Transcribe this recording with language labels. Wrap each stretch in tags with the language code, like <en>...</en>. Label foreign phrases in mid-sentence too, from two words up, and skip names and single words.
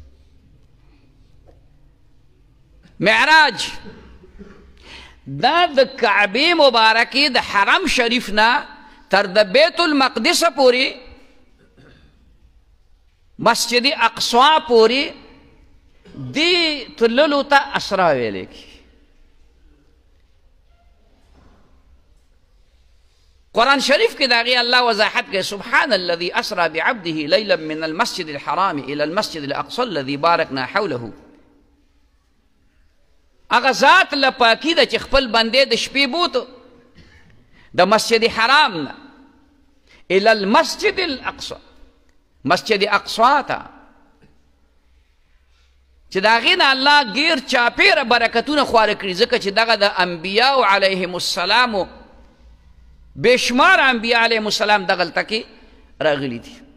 <ps>معراج دا د کعبې مبارکې د حرم شریف نه تر د بیت المقدس پورې مسجد اقصا پورې دی تللو ته اسرا ویلی کی. قرآن شریف کې داغي الله وضاحت کوي</ps> <ar>سبحان الذي اسرا بعبده ليلا من المسجد الحرام الى المسجد الاقصى الذي باركنا حوله.</ar> <ps>هغه ذات له پاکي ده چې خپل بندې د شپې بوت د مسجد حرام نه</ps> <ar>الى المسجد الاقصى</ar> <ps>مسجد اقصا ته چې د هغې نه الله ګیر چاپېره برکتونه خواره کړي ځکه چې دغه د انبیاو</ps> <ar>علیهم السلامو</ar> <ps>بېشمار انبیا</ps> <ar>علیهم السلام</ar> <ps>دغلته کې راغلي دي.</ps>